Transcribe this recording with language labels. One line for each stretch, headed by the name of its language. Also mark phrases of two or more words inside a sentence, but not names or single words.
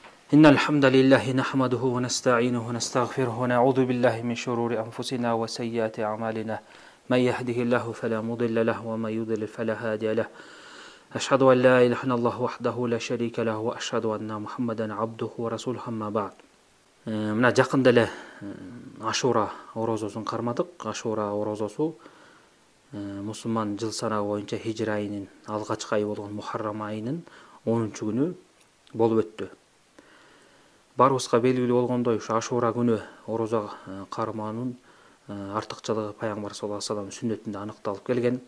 Arabic: إن الحمد لله نحمده ونستعينه ونستغفره ونعوذ بالله من شرور أنفسنا وسيئات أعمالنا من يهده الله فلا مضل له ومن يضلل فلا هادي له أشهد أن لا إله إلا الله وحده لا شريك له وأشهد أن محمدا عبده ورسوله أما بعد.
Kyrgyz: Мына жақында эле Ашура орозосун кармадык. Ашура орозосу мусулман жыл санагы боюнча хижра айынын алгачкы айы болгон Мухаррам айынын 10-күнү болуп өттү. Барыбызга белгилүү болгондой, ушу Ашура күнү орозо кармаанын артыкчылыгы Пайгамбар
Arabic: صلى الله عليه وسلم
Kyrgyz: сүннөтүндө аныкталып келген.